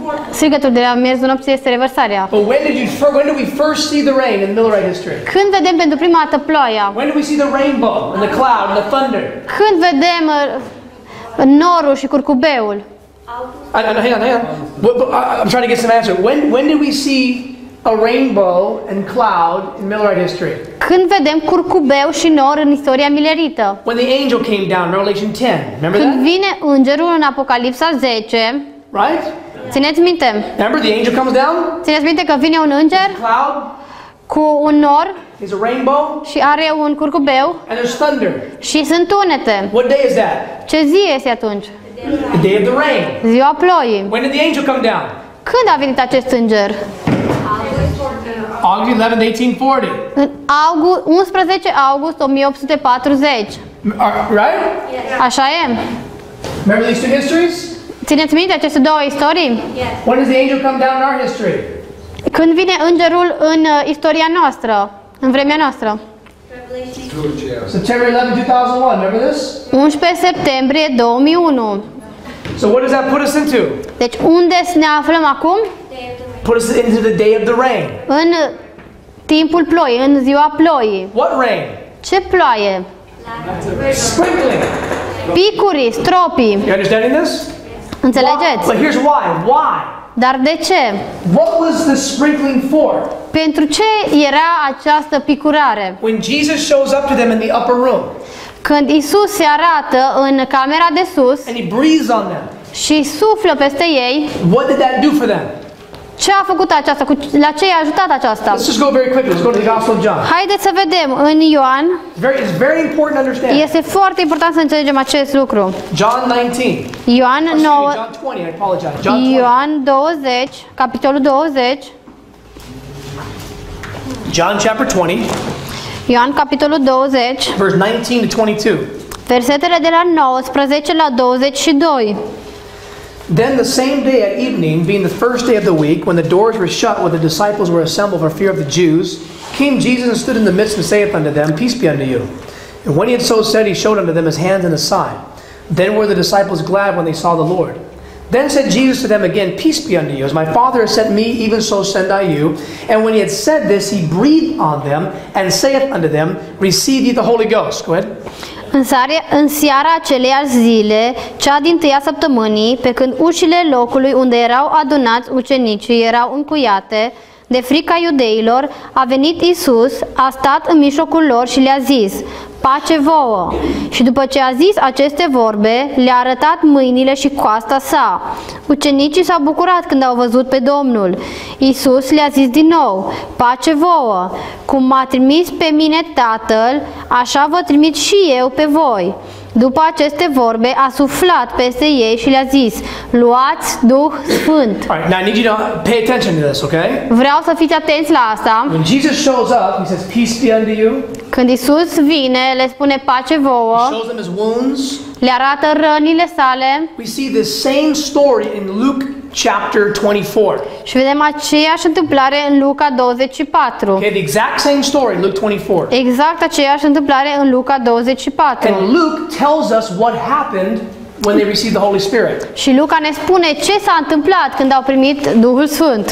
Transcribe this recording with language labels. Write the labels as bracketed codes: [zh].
[ro] Strigătul de la miezul nopții este revărsarea. [en] But when did we first see the rain in Millerite history? [ro] Când vedem pentru prima dată ploaia? [en] When did we see the rainbow and the cloud and the thunder? [ro] Când vedem norul și curcubeul? [en] Hang on. I'm trying to get some answer. When did we see a rainbow and cloud in Millerite history? [ro] Când vedem curcubeu și nor în istoria milerită? [en] When the angel came down in Revelation 10. Remember [ro] Când [en] that? [ro] vine îngerul în Apocalipsa 10, [en] Right? [ro] țineți minte? [en] Remember the angel comes down? [ro] Țineți minte că vine un înger [en] Cloud. [ro] cu un nor [en] There's a rainbow. [ro] și are un curcubeu [en] And there's thunder. [ro] și sunt tunete. [en] What day is that? [ro] Ce zi este atunci? [en] The day of the rain. [ro] Ziua ploii. [en] When did the angel come down? [ro] Când a venit acest înger? [en] August 11th, 1840. [ro] În 11 august 1840. [en] Right? [ro] Așa e? [en] Remember these two histories? [ro] Țineți minte aceste două istorii? [en] When does the angel come down in our history? [ro] Când vine îngerul în istoria noastră, în vremea noastră? [en] September 11, 2001. Remember this? [ro] 11 septembrie 2001. [en] So what does that put us into? [ro] Deci unde ne aflăm acum? [en] Put us into the day of the rain. [ro] În timpul ploii, în ziua ploii. [en] What rain? [ro] Ce ploaie? [en] Sprinkling. [ro] Picuri, stropii. [en] You understanding this? [ro] Înțelegeți? [en] But here's why. Why? [ro] Dar de ce? [en] What was the sprinkling for? [ro] Pentru ce era această picurare? [en] When Jesus shows up to them in the upper room [ro] Când Isus se arată în camera de sus [en] and he breathes on them, [ro] și suflă peste ei, [en] what did that do for them? [ro] ce a făcut aceasta? La ce i-a ajutat aceasta? [en] Let's just go very quickly. Let's go to the Gospel of John. [ro] Haideți să vedem în Ioan. [en] It's very important to understand. [ro] Este foarte important să înțelegem acest lucru. [en] John 19. [ro] Ioan [en] Excuse me, [ro] 9, [en] John 20. I apologize. John 20. [ro] Ioan 20, capitolul 20. [en] John chapter 20, [ro] Ioan capitolul 20, [en] verse 19 to 22. [ro] versetele de la 19 la 22. [en] Then the same day at evening, being the first day of the week, when the doors were shut where the disciples were assembled for fear of the Jews, came Jesus and stood in the midst and saith unto them, Peace be unto you. And when he had so said, he showed unto them his hands and his side. Then were the disciples glad when they saw the Lord. Then said Jesus to them again, Peace be unto you. As my Father has sent me, even so send I you. And when he had said this, he breathed on them and saith unto them, Receive ye the Holy Ghost. Go ahead. [ro] În seara aceleiași zile, cea din-tâia săptămânii, pe când ușile locului unde erau adunați ucenicii erau încuiate, de frica iudeilor, a venit Isus, a stat în mijlocul lor și le-a zis, pace vouă! Și după ce a zis aceste vorbe, le-a arătat mâinile și coasta sa. Ucenicii s-au bucurat când au văzut pe Domnul. Isus le-a zis din nou, pace vouă! Cum m-a trimis pe mine Tatăl, așa vă trimit și eu pe voi. După aceste vorbe, a suflat peste ei și le-a zis, luați Duh Sfânt. [en] All right, now I need you to pay attention to this, okay? [ro] Vreau să fiți atenți la asta. [en] When Jesus shows up, he says, Peace be unto you. [ro] Când Isus vine, le spune pace vouă, [en] He shows them his wounds. [ro] le arată rănile sale [en] We see this same story in Luke chapter 24. [ro] și vedem aceeași întâmplare în Luca 24. [en] Okay, the exact same story in Luke 24. [ro] Exact aceeași întâmplare în Luca 24. [en] And Luke tells us what happened when they received the Holy Spirit. [ro] Și Luca ne spune ce s-a întâmplat când au primit Duhul Sfânt.